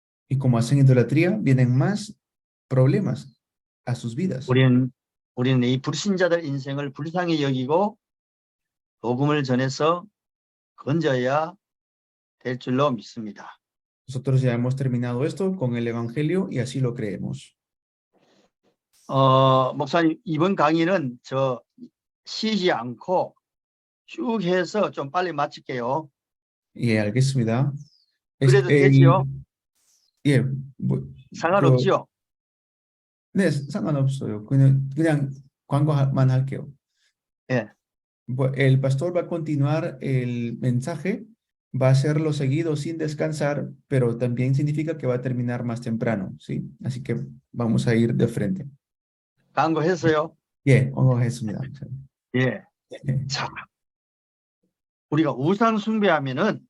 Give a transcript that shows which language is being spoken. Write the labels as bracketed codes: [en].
[es] Y como hacen idolatría, vienen más problemas a sus vidas. [ko] 우리는 이 불신자들 인생을 불쌍히 여기고 복음을 전해서 건져야 될 줄로 믿습니다. [es] Nosotros ya hemos terminado esto con el Evangelio y así lo creemos. [ko] 목사님, 이번 강의는 저 쉬지 않고 쭉 해서 좀 빨리 마칠게요. 예, 알겠습니다. 그래도 되지요? 예, 뭐, 상관없지요? 네, 상관없어요. 그냥 광고만 할게요. 예. [es] El pastor va a continuar el mensaje, va a hacerlo seguido sin descansar, pero también significa que va a terminar más temprano, ¿sí? Así que vamos a ir de frente. [ko] 광고했어요? 예, 언어했습니다. 예. 자, 우리가 우상 숭배하면은